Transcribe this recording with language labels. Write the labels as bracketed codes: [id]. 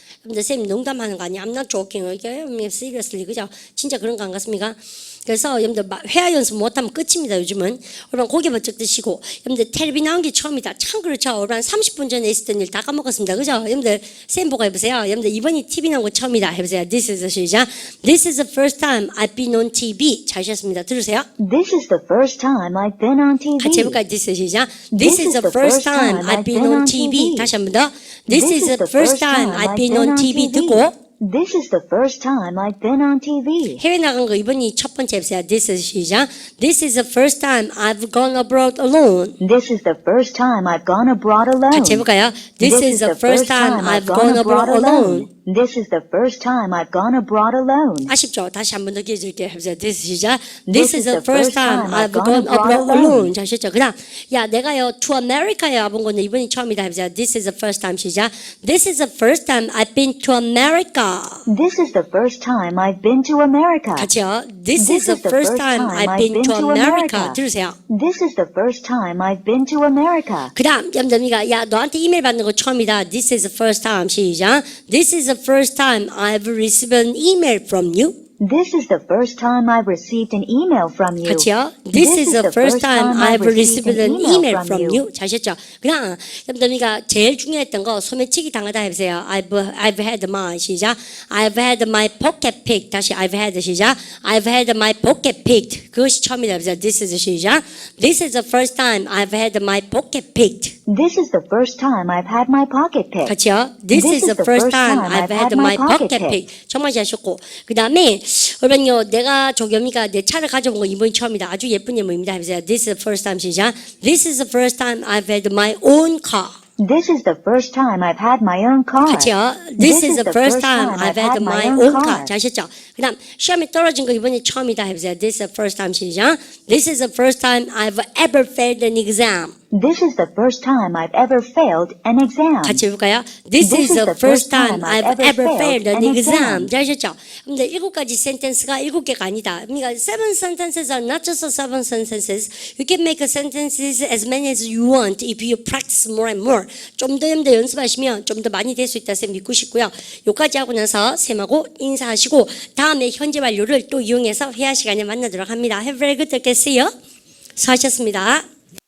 [ko] 근데 쌤 농담하는 거 아니야? [en] I'm not joking. [ko] 이게 seriously. 그죠? 진짜 그런 거 안 같습니까? 그래서 여러분들 회화 연습 못하면 끝입니다. 요즘은. 여러분 고개 번쩍 드시고 여러분들 텔레비 나온 게 처음이다. 참 그렇죠. 여러분 30분 전에 있었던 일 다 까먹었습니다. 그죠? 여러분들 쌤 보고 해보세요. 여러분들 이번이 TV 나온 거 처음이다. 해보세요. [en] This is [ko] 시작. [en] This is the first time I've been on TV. [ko] 잘 하셨습니다. 들으세요. [en] This is the first time I've been on TV. [ko] 같이 해볼까요? [en] This is [ko] 시작. [en] This is the first time I've been on TV. [ko] 다시 한 번 더. [en] This is the first time I've been on TV. [ko] 듣고 [en] This is the first time I've been on TV. [ko] 해외 나간 거 이번이 첫 번째 해보세요. [en] This is 시작. This is the first time I've gone abroad alone. This is the first time I've gone abroad alone. [ko] 같이 해볼까요? [en] This is the first time I've gone abroad alone. This is the first time I've gone abroad alone. [ko] 아쉽죠? 다시 한 번 더 기회 줄게요. 해보세요. [en] This is [ko] 시작. [en] This is the first time I've gone abroad alone. [ko] 잘 하셨죠? 그 다음, 야, 내가요, to America에 와본 건데 이번이 처음이다. 해보세요. [en] This is the first time 시작. This is the first time I've been to America. This is the first time I've been to America. [ko] 같이요. [en] This is the first time I've been to America. [ko] 들으세요. [en] This is the first time I've been to America. [ko] 그 다음, 여러분들, 야, 너한테 이메일 받는 거 처음이다. [en] This is the first time. 시작. This is the first time I've received an email from you. This is the first time I've received an email from you. [ko] 같이요. [en] This is the first time I've received an email from you. [ko] 잘하셨죠? 그냥 여러분들이가 제일 중요했던 거 소매치기 당하다 해보세요. [en] I've had my 시작. I've had my pocket picked. 다시 I've had 시작. I've had my pocket picked. [ko] 그것이 처음이다 해보세요. [en] This is 시작. This is the first time I've had my pocket picked. This is the first time I've had my pocket picked. [ko] 같이요. [en] This is the first time I've had my pocket picked. [ko] 정말 잘하셨고 그 다음에 여러분요 내가 저기입니까 내 차를 가져본 거 이번이 처음이다. 아주 예쁜 예문입니다. 해보세요. [en] This is the first time 시작. This is the first time I've had my own car. This is the first time I've had my own car. [ko] 같이요. [en] This is the first time I've had my own car. [ko] 잘하셨죠? 그 다음 시험에 떨어진 거 이번이 처음이다. 해보세요. [en] This is the first time 시작. This is the first time I've ever failed an exam. This is the first time I've ever failed an exam. [ko] 같이 해볼까요? [en] This is the first time I've ever failed an exam. [ko] 잘하셨죠? 근데 7가지 센텐스가 7개가 아니다. [en] 그러니까 7 sentences are not just 7 sentences. You can make sentences as many as you want if you practice more and more. [ko] 좀 더 연습하시면 좀 더 많이 될 수 있다 쌤 믿고 싶고요. 요까지 하고 나서 쌤하고 인사하시고 다음에 현재 완료를 또 이용해서 회화 시간에 만나도록 합니다. [en] Have a very good day. See you. [ko] 수고하셨습니다.